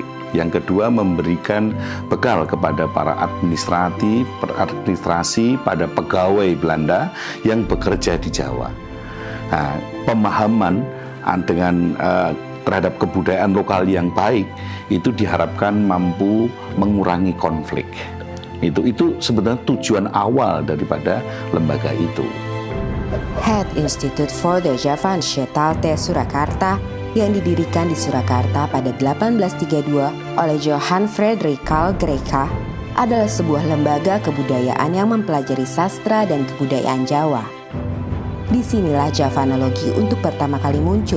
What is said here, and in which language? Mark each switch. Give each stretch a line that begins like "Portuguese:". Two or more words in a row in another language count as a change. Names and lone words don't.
Indonesian: Yang kedua, memberikan bekal kepada para administrasi pada pegawai Belanda yang bekerja di Jawa. Nah, pemahaman dengan terhadap kebudayaan lokal yang baik itu diharapkan mampu mengurangi konflik. Itu sebenarnya tujuan awal daripada lembaga itu. Het Instituut voor de Javaanstaal te Surakarta yang didirikan di Surakarta pada 1832 oleh Johan Frederik Carl Greica adalah sebuah lembaga kebudayaan yang mempelajari sastra dan kebudayaan Jawa. Disinilah Javanologi untuk pertama kali muncul.